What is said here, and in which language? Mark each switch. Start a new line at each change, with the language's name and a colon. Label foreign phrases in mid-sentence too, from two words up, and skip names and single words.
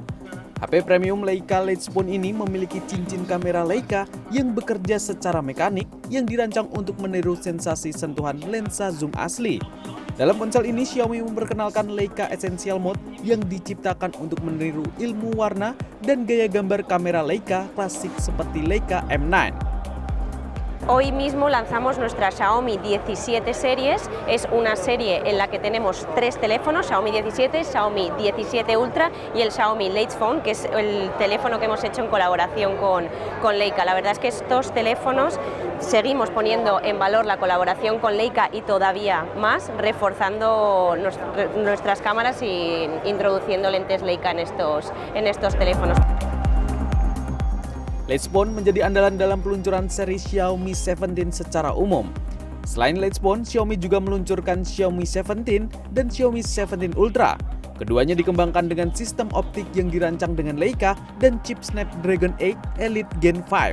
Indonesian: HP premium Leica Leeds Phone ini memiliki cincin kamera Leica yang bekerja secara mekanik yang dirancang untuk meniru sensasi sentuhan lensa zoom asli. Dalam ponsel ini, Xiaomi memperkenalkan Leica Essential Mode yang diciptakan untuk meniru ilmu warna dan gaya gambar kamera Leica klasik seperti Leica M9.
Spanish: Hoy mismo lanzamos nuestra Xiaomi 17 series, es una serie en la que tenemos 3 teléfonos, Xiaomi 17, Xiaomi 17 Ultra y el Xiaomi Leeds Phone, que es el teléfono que hemos hecho en colaboración con Leica. La verdad es que estos teléfonos seguimos poniendo en valor la colaboración con Leica y todavía más, reforzando nuestras cámaras y introduciendo lentes Leica en estos teléfonos.
Indonesian: Leeds Phone menjadi andalan dalam peluncuran seri Xiaomi 17 secara umum. Selain Leeds Phone, Xiaomi juga meluncurkan Xiaomi 17 dan Xiaomi 17 Ultra. Keduanya dikembangkan dengan sistem optik yang dirancang dengan Leica dan chip Snapdragon 8 Elite Gen 5.